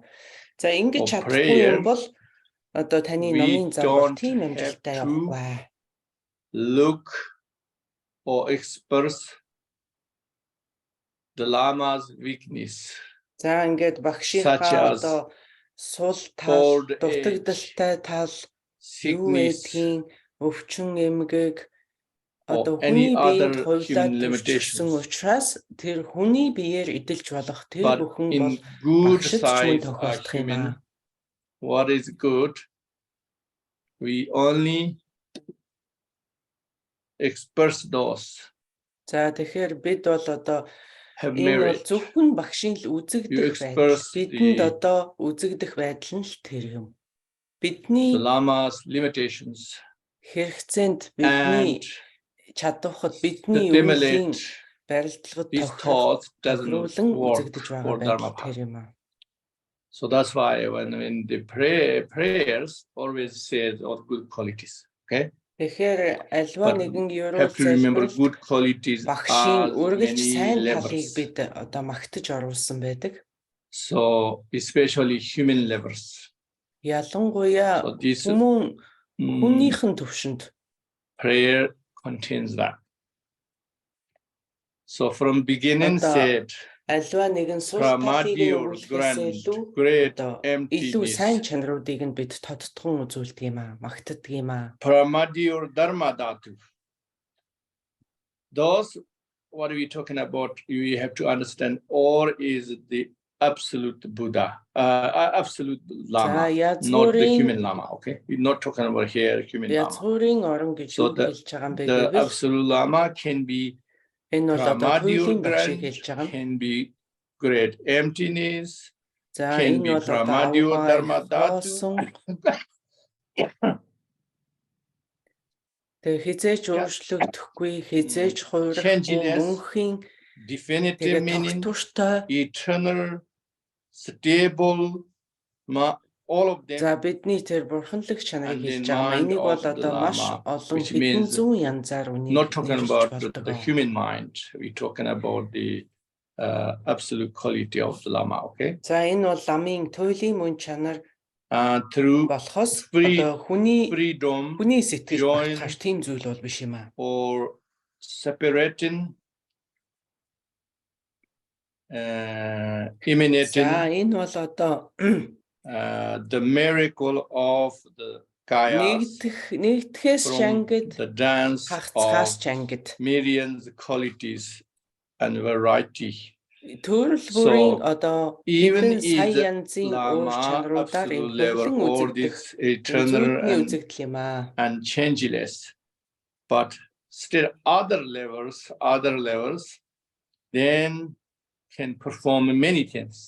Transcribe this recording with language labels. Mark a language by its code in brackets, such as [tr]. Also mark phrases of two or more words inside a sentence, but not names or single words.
[mn] За ингэж чадахгүй юм бол одоо таны номын зам тийм амжилттай явахгүй. [en] Look or express the Lama's weakness. [mn] За ингээд багшийнхаа одоо сул тал, дутагдaltaй тал, юу гэдгийг өвчин эмгэг одоо хүний биед хувьлаад төрсөн учраас тэр хүний биеэр эдэлж болох тэр бүхэн бол багшд ч мөн тохиолдох юм аа. [en] What is good? We only express those. [mn] За тэгэхээр бид бол одоо энэ бол зөвхөн багшийн л үзэгдэх байдал. Бидэнд одоо үзэгдэх байдал нь л тэр юм. Бидний [en] Lama's limitations, [mn] хэрэгцээнд бидний чадвахад бидний өөрийн барилдлагад тохируулан үзэгдэж байгаа байдал тэр юм аа. [en] So that's why when the prayers always says all good qualities, okay? [mn] Тэгэхээр альва нэгэн [en] have to remember [mn] ерөөл [en] good qualities [mn] багшийн үргэлж сайн талыг [en] levels. [mn] бид одоо магтаж оруулсан байдаг. [en] So especially human levels. [mn] Ялангуяа хүнийхэн төвшөнд [en] prayer contains that. So from beginning said [mn] альва нэгэн сул талыг өгүүлэхээс илүү сайн чанаруудыг нь бид тодтгон үзүүлдэг юм аа, магтдаг юм аа. [en] Pramadiur dharma dhatu. Those what are we talking about? You have to understand or is the absolute Buddha, absolute Lama, not the human Lama. Okay, we're not talking about here human Lama. So the absolute Lama can be Pramadiur grand, can be great emptiness, can be Pramadiur dharma dhatu. [mn] Тэг хизээч өөрчлөгдөхгүй, хизээч хуурахгүй, мөнхийн [en] definitive meaning, eternal, stable, all of them. [mn] За бидний тэр бурханлаг чанарыг хэлж байгаа. Энийг бол одоо маш олон хэдэн зуун янзаар үнийг [en] not talking about the human mind, we're talking about the absolute quality of the Lama, okay? [mn] За энэ бол ламын туйлын мөн чанар [en] through [mn] болохоос одоо хүний сэтгэл [en] join [mn] багтахаар тийм зүйл бол биш юм аа. [en] Or separating emanating [mn] за энэ бол одоо [en] the miracle of the kayas, from the dance of myriad qualities and variety. So even is Lama absolute level, all this eternal and changeless, but still other levels, then can perform many things.